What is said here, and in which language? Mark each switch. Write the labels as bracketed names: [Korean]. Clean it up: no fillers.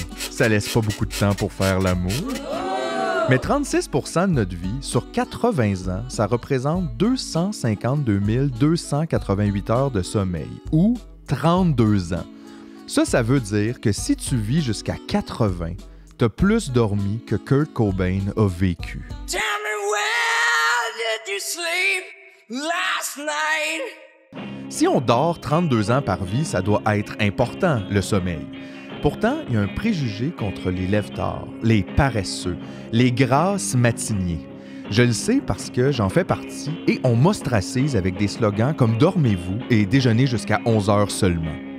[French] Ça laisse pas beaucoup de temps pour faire l'amour. Mais 36% de notre vie, sur 80 ans, ça représente 252 288 heures de sommeil, ou 32 ans. Ça veut dire que si tu vis jusqu'à 80, t'as plus dormi que Kurt Cobain a vécu. [English] Tell me where did you sleep last night? [French] Si on dort 32 ans par vie, ça doit être important, le sommeil. Pourtant, il y a un préjugé contre les lève-tard, les paresseux, les grasses matiniers. Je le sais parce que j'en fais partie et on m'ostracise avec des slogans comme « Dormez-vous » et « Déjeunez jusqu'à 11 heures seulement ».